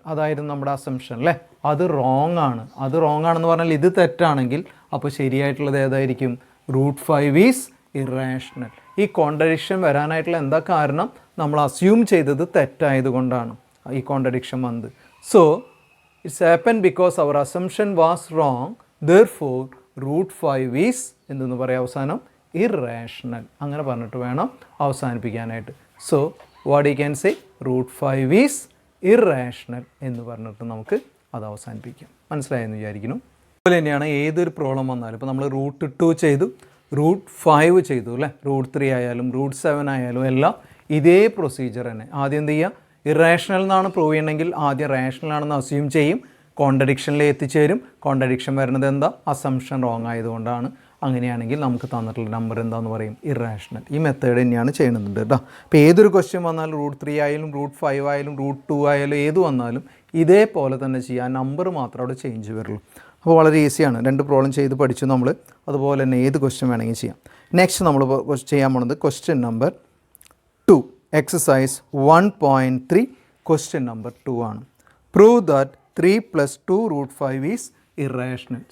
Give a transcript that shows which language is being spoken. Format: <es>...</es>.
<ml>അതായിരുന്നു നമ്മുടെ അസംഷൻ അല്ലേ. അത് റോങ് ആണ്. അത് റോങ് ആണെന്ന് പറഞ്ഞാൽ ഇത് തെറ്റാണെങ്കിൽ അപ്പോൾ ശരിയായിട്ടുള്ളത് ഏതായിരിക്കും,</ml> <en>√5 is irrational.</en> <ml>ഈ കോൺട്രഡിക്ഷൻ വരാനായിട്ടുള്ള എന്താ കാരണം, നമ്മൾ അസ്യൂം ചെയ്തത് തെറ്റായതുകൊണ്ടാണ് ഈ കോൺട്രഡിക്ഷൻ വന്നത്.</ml> <en>So it's happened because our assumption was wrong, therefore √5 is</en> <ml>എന്തെന്ന് പറയാം അവസാനം,</ml> <en>irrational.</en> <ml>അങ്ങനെ പറഞ്ഞിട്ട് വേണം അവസാനിപ്പിക്കാനായിട്ട്.</ml> <en>So what you can say, √5 is irrational</en> <ml>എന്ന് പറഞ്ഞിട്ട് നമുക്ക് അത് അവസാനിപ്പിക്കാം. മനസ്സിലായെന്ന് വിചാരിക്കുന്നു. അതുപോലെ തന്നെയാണ് ഏതൊരു പ്രോബ്ലം വന്നാലും, ഇപ്പോൾ നമ്മൾ √2 ചെയ്തു, √5 ചെയ്തു അല്ലേ, √3 ആയാലും √7 ആയാലും എല്ലാം ഇതേ പ്രൊസീജിയർ തന്നെ. ആദ്യം എന്ത് ചെയ്യുക, ഇറേഷണൽ എന്നാണ് പ്രൂവ് ചെയ്യണമെങ്കിൽ ആദ്യം റേഷണൽ ആണെന്ന് അസ്യൂം ചെയ്യും, കോൺട്രഡിക്ഷനിൽ എത്തിച്ചേരും. കോൺട്രഡിക്ഷൻ വരുന്നത് എന്താ, അസംഷൻ റോങ് ആയതുകൊണ്ടാണ്. അങ്ങനെയാണെങ്കിൽ നമുക്ക് തന്നിട്ടുള്ള നമ്പർ എന്താണെന്ന് പറയും, ഇറേഷണൽ. ഈ മെത്തേഡ് തന്നെയാണ് ചെയ്യുന്നത് കേട്ടോ. അപ്പോൾ ഏതൊരു ക്വസ്റ്റ്യൻ വന്നാലും √3 ആയാലും √5 ആയാലും √2 ആയാലും ഏത് വന്നാലും ഇതേപോലെ തന്നെ ചെയ്യാം, നമ്പർ മാത്രം അവിടെ ചേഞ്ച് വരുള്ളൂ. അപ്പോൾ വളരെ ഈസിയാണ്. 2 പ്രോബ്ലം ചെയ്ത് പഠിച്ചു നമ്മൾ. അതുപോലെ തന്നെ ഏത് ക്വസ്റ്റ്യൻ വേണമെങ്കിൽ ചെയ്യാം. നെക്സ്റ്റ് നമ്മൾ ചെയ്യാൻ പോകുന്നത് question number 2, exercise 1.3 question number 2 ആണ്.</ml> <en>Prove that 3 + 2 √5 is irrational.</en>